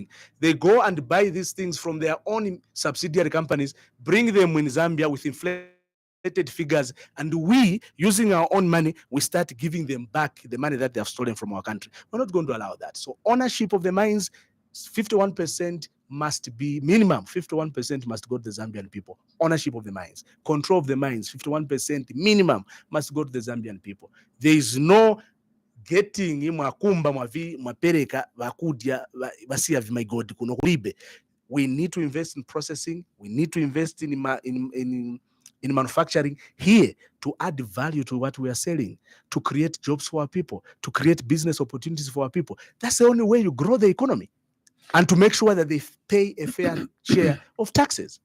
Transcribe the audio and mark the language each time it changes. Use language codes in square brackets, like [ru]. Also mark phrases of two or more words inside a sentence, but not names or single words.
[en] They go and buy these things from their own subsidiary companies, bring them in Zambia with inflated figures, and we, using our own money, we start giving them back the money that they have stolen from our country. We're not going to allow that. So ownership of the mines, 51% must be minimum. 51% must go to the Zambian people. Ownership of the mines, control of the mines, 51% minimum must go to the Zambian people. There is no getting [ny] mwakumba mwapereka vakudya vasiya vimaigodhi kuno kulibe. [en] We need to invest in processing. We need to invest in manufacturing here to add value to what we are selling, to create jobs for our people, to create business opportunities for our people. That's the only way you grow the economy, and to make sure that they pay a fair share of taxes.